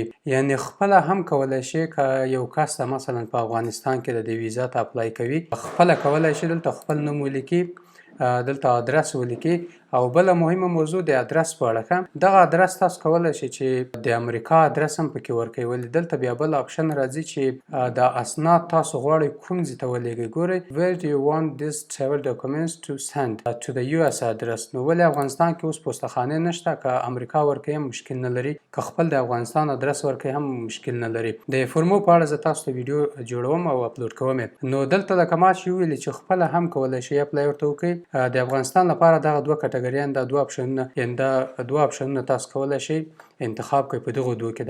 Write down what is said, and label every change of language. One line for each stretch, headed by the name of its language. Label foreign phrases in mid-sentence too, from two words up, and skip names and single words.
Pashto: یعنې خپله هم کولی شي که یو کس ته مثلا په افغانستان کې د دې ویزا ته اپلای کوي، خپله کولی شي دلته خپل نوم ولیکي، دلته ادرس ولیکي او بله مهمه موضوع د ادرس په اړه ښه. دغه ادرس تاسو کولی شئ چې د امریکا ادرس هم پکې ورکوئ، ولې دلته بیا بل آپشن راځي چې د اسناد تاسو غواړئ کوم ځای ته ولیږئ.
English: ګورئ where do you want these travel documents to send to the US address.
Pashto: نو ولې افغانستان کې اوس پوستخانې نشته، که امریکا ورکوي هم مشکل نه لري، که خپل د افغانستان ادرس ورکوي هم مشکل نه لري. د فورمو په اړه زه تاسو ته ویډیو جوړوم او اپلوډ کوم. نو دلته لکه ما چې ویلي چې خپله هم کولی شئ اپلای ورته وکړئ. د افغانستان لپاره دغه دوه کټګریان، دا دوه اپشنونه، یعنې دا دوه اپشنونه تاسو کولی شئ انتخاب کړئ په دغو دوو کې.